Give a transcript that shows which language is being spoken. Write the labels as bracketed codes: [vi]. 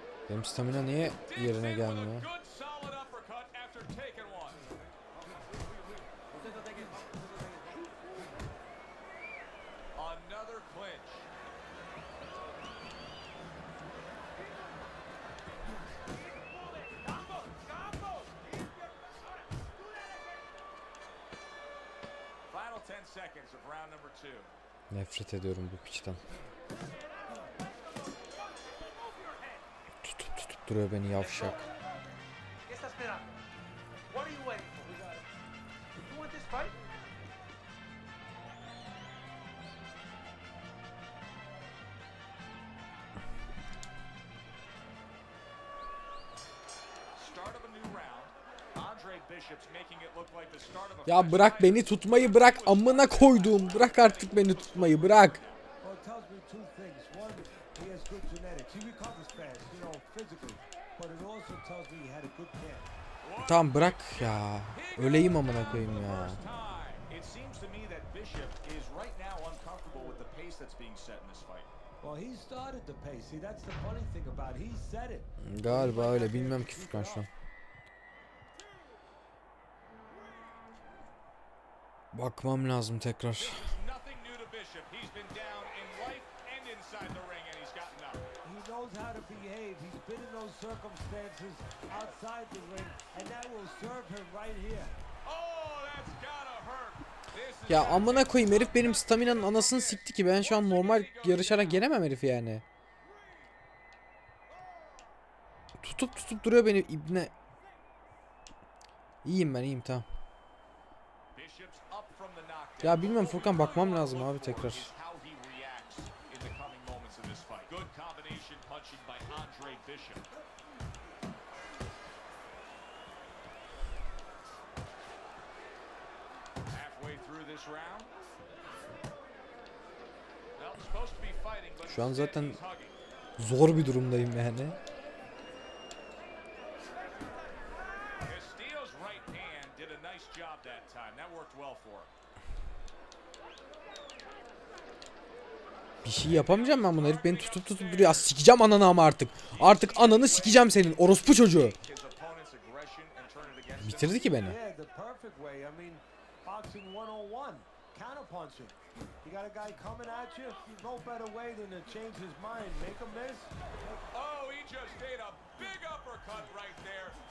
[tr] Benim stamina niye yerine gelmiyor? [en] Good solid uppercut after taking one. Another clinch. Final 10 seconds of round number 2. [tr] Nefret ediyorum bu piçten. Tutup duruyor beni yavşak. [es] ¿Qué está esperando? [en] What are you waiting for? You want this fight? Start of a new round. Andre Bishop's making it look like the start of a [tr] Ya bırak beni tutmayı, bırak amına koyduğum. Bırak artık beni tutmayı, bırak. [en] Well, it tells me two things. One, he has good genetics. He recovers fast, you know, physically. But it also tells me he had a good camp. [tr] Tamam bırak ya. Öleyim amına koyayım ya. [en] It seems to me that Bishop is right now uncomfortable with the pace that's being set in this fight. Well, he started the pace. See, that's the funny thing about it. He said it. [tr] Galiba öyle, bilmem ki Furkan şu an. Bakmam lazım tekrar. [en] Nothing new to Bishop. He's been down in life and inside the ring, and he's gotten up. He knows how to behave. He's been in those circumstances outside the ring, and that will serve him right here. Oh, that's gotta hurt. This is [tr] Ya amına koyayım, herif benim staminanın anasını sikti ki ben şu an normal yarışarak yenemem herifi yani. Tutup duruyor beni ibne. İyiyim ben, iyiyim, tamam. [en] Bishop's up from the knockdown. [tr] Ya bilmiyorum Furkan, bakmam lazım abi tekrar. [en] Is how he reacts in the coming moments of this fight. Good combination punching by Andre Bishop. Halfway through this round. Well, supposed to be fighting, but [tr] Şu an [en] instead [tr] zaten [en] he's hugging. [tr] zor bir durumdayım yani. [en] Castillo's right hand did a nice job that time. That worked well for him. [tr] Bir şey yapamayacağım ben buna, herif beni tutup duruyor. Ya sikeceğim ananı ama artık. Artık ananı sikeceğim senin orospu çocuğu. [en] His opponent's aggression and turn it against him. [tr] Bitirdi ki beni. [en] Yeah, the perfect way. I mean, boxing 101, counterpunching. You got a guy coming at you, no better way than to change his mind, make him miss. Oh, he just ate a big uppercut right there.